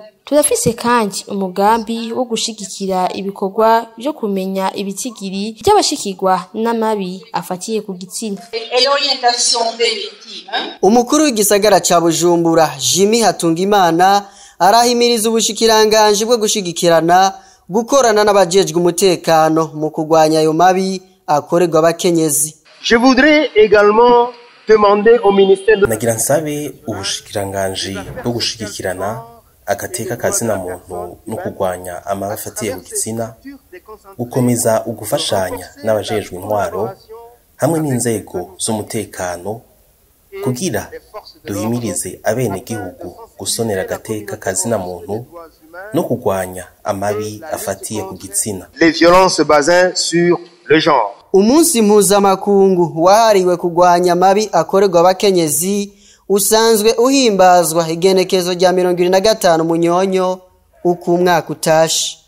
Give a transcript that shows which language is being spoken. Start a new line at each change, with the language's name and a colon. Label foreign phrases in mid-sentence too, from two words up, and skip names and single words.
Rundi: Turafise kandi umugambi wo gushigikira ibikorwa byo kumenya ibitigiri by'abashikirwa n'amabi afatiye ku gitsina. Umukuru w'igisagara ca Bujumbura Jimmy Hatungimana arahimiriza ubushikiranganje bwo gushigikirana gukorana n'abajejwe umutekano mu kugwanya ayo mabi akorerwa abakenyezi.
French: Je voudrais également demander au ministère de
Rundi: nagira nsabe ubushikiranganje bwo gushigikirana agateka kazina muntu no kugwanya amabi afatiye ku gitsina gukomeza ugufashanya n'abajejwe intwaro hamwe n'inzego z'umutekano kugira duhimirize abene gihugu gusonera agateka kazina muntu no kugwanya amabi afatiye ku gitsina.
French: Les violences basées sur le genre.
Rundi: Umunsi mpuzamakungu wahariwe kugwanya amabi akorerwa abakenyezi usanzwe uhimbazwa igenekezo rya 25 Munyonyo uko umwaka utashe.